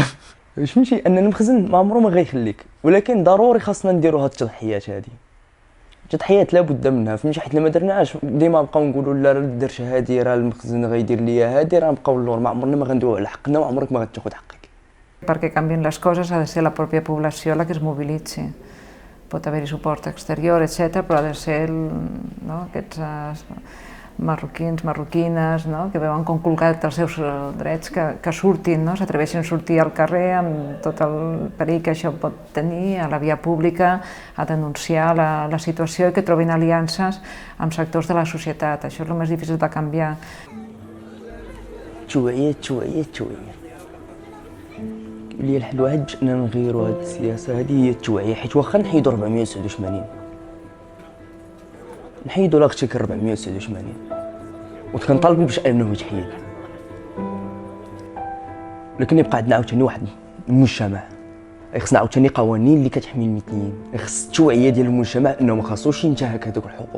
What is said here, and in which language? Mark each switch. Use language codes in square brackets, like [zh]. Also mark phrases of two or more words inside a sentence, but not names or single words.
[ar] فهمتي ان المخزن ما عمره ما غيخليك، ولكن ضروري خاصنا نديروا هاد التضحيات هذه. التضحيات لابد منها، فهمتي، حيت لما درناهاش ديما نبقاو نقولوا لا درت هادي راه المخزن غيدير ليا هادي، راه نبقاو اللور، ما عمرنا ما غندويو على حقنا وعمرك ما غتاخذ حقك. [ca] perquè canvien les coses ha de ser la pròpia població la que es mobilitzi. Pot haver-hi suport exterior, etc., però ha de ser aquests marroquins, marroquines, que veuen conculcat els seus drets, que surtin, s'atreveixin a sortir al carrer amb tot el perill que això pot tenir, a la via pública, a denunciar la situació i que trobin aliances amb sectors de la societat. Això és el més difícil de canviar. [ar] شوية اللي الحل واحد أننا نغيروا هذه السياسة هذه هي التوعية، حيت واخا نحيدوا 489 نحيدوا لاغتيكال 489 وكنطالبوا باش انه يتحيد، لكن يبقى عندنا عاوتاني واحد المجتمع، خصنا عاوتاني قوانين اللي كتحمي المثليين، خص التوعية ديال المجتمع انه ما خاصوش ينتهك هذوك الحقوق.